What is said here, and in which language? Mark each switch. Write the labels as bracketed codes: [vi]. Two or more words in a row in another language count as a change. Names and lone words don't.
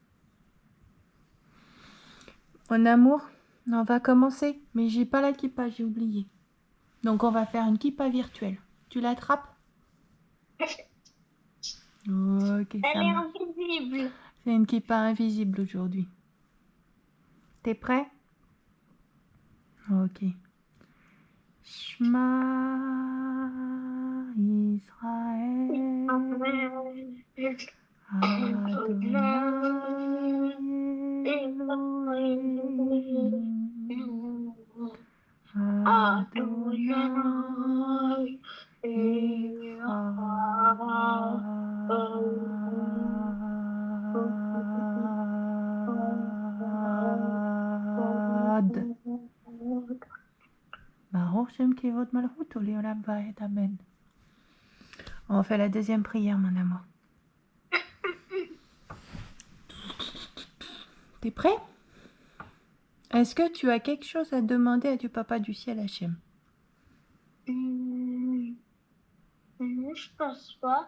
[fr] Mon amour, on va commencer, mais j'ai pas la kippa, j'ai oublié. Donc on va faire une kippa virtuelle. Tu l'attrapes? Ok, Elle ça est marche. invisible. C'est une kippa invisible aujourd'hui. T'es prêt? Ok. [he] שמע ישראל אדוני אלוהים אדוני אחד. ברוך שם כבוד מלכות עולם ועד אמן. [fr] On fait la deuxième prière, mon amour. T'es prêt? Est-ce que tu as quelque chose à demander à Dieu Papa du ciel, Hachem? Non, je pense pas.